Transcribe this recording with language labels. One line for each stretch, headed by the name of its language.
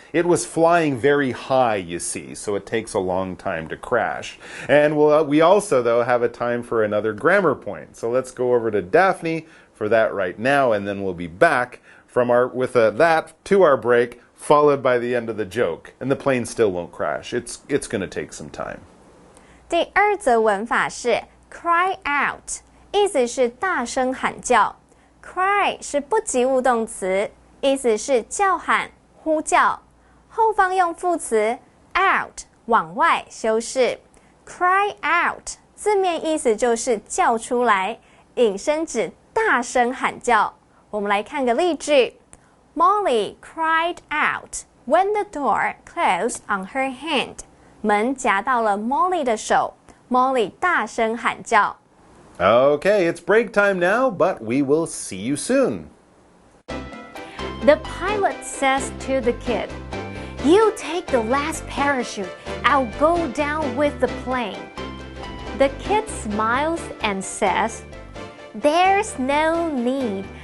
English: It was flying very high, you see, so it takes a long time to crash. And we also, though, have a time for another grammar point. So let's go over to Daphne for that right now, and then we'll be back with that to our break, followed by the end of the joke. And the plane still won't crash. It's going to take some time.
Chinese: 第2则文法是 cry out， 意思是大声喊叫。 cry 是不及物动词，意思是叫喊、呼叫。后方用副词 out 往外修饰。 cry out 字面意思就是叫出来，引申指大声喊叫。我们来看个例句 ：
English: Molly cried out when the door closed on her hand。
Chinese: 门夹到了 Molly 的手 ，Molly 大声喊叫。
English: Okay, it's break time now, but we will see you soon. The pilot says to the kid, "You take the last parachute. I'll go down with the plane." The kid smiles and says, "There's no need.